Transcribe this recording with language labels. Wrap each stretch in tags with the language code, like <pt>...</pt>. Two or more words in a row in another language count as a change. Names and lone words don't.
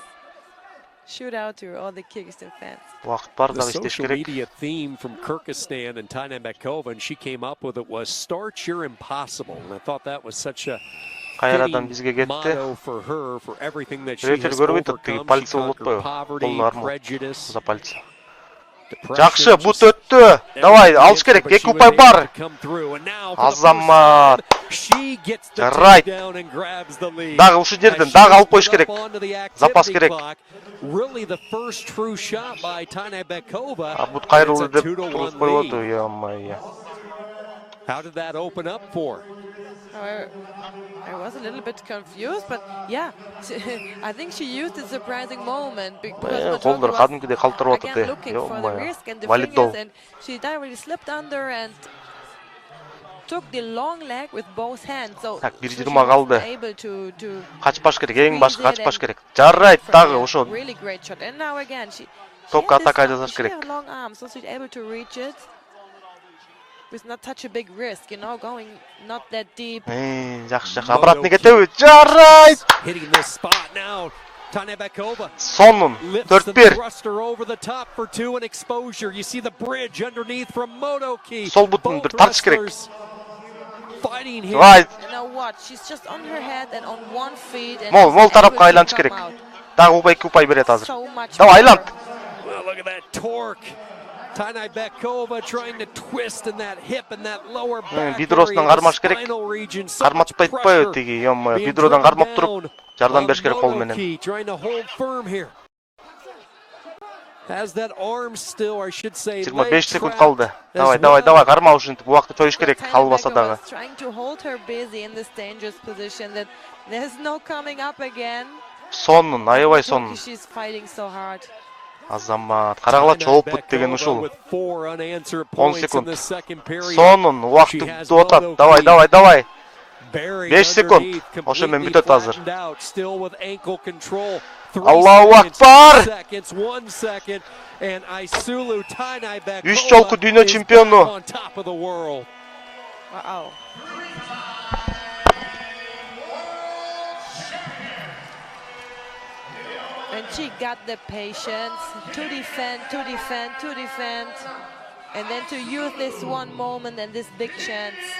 <en>Shoot out to all the Kyrgyzstan fans. The social media theme from Kyrgyzstan and Tыныбекova, and she came up with it, was "Start your impossible." And I thought that was such a fitting motto for her, for everything that she has overcome. She conquered poverty, prejudice,</en> <ky>Жакшы, бут өттү. Давай, алыш керек. 2 упай бар. Азамат. Жарайт. Дагы ушул жерден дагы алып коюш керек. Запас керек.</ky> <en>Really the first true shot by Tыныбекova.</en> <ky>Бут кайрылды деп туруп коюп атты, я-мая.</ky> <en>How did that open up for? I was a little bit confused, but yeah, I think she used a surprising moment because</en> <ky>колдор кадимкидей калтырып атты.</ky> <en>Looking for the risk and the fingers, and she directly slipped under and took the long leg with both hands. So she was able to</en> <ky>Качпаш керек, эң башкы качпаш керек. Жарайт дагы ошо.</ky> <en>Really great shot. And now again she</en> <ky>Токко атака жасаш керек.</ky> <en>She had long arms, so she's able to reach it with not such a big risk, you know, going not that deep.</en> <ky>Жакшы. Обратно кетеби? Жарайт.</ky> <en>Hitting this spot now. Tыныбекova.</en> <ky>Сонун. 4-1.</ky> <en>Thruster over the top for 2 and exposure. You see the bridge underneath from Motoki.</en> <ky>Сол бутун бир тартыш керек.</ky> <en>Fighting here. Right. And now what? She's just on her head and on one feet. And</en> <ky>Мол тарапка айланыш керек. Дагы упай берет азыр. Давай айлан.</ky> <en>Well, look at that torque. Tыныбекova trying to twist in that hip and that lower back.</en> <ky>Бидросунан кармаш керек. Карматпайт атпайбы тиги, ём, бидродан кармап туруп, жардам бериш керек кол менен.</ky> <en>Trying to hold firm here. Has that arm still, or I should say,</en> <ky>25 секунд қалды. Давай, қарма ушинтип убакытты жоюш керек, калбаса дагы.</ky> <en>Trying to hold her busy in this dangerous position that there's no coming up again.</en> <ky>Сонун, аябай сонун.</ky> <en>She's fighting so hard.</en> <ky>Азамат, карагыла чоопут деген ушул. 10 секунд. Сонун, убакыт бүтүп атат. Давай. 5 секунд. Ошо менен бүтөт азыр.</ky> <ar>الله أكبر!</ar> <ky>3 жолку дүйнө чемпиону.</ky> <en>And she got the patience to defend, and then to use this one moment and this big chance.</en>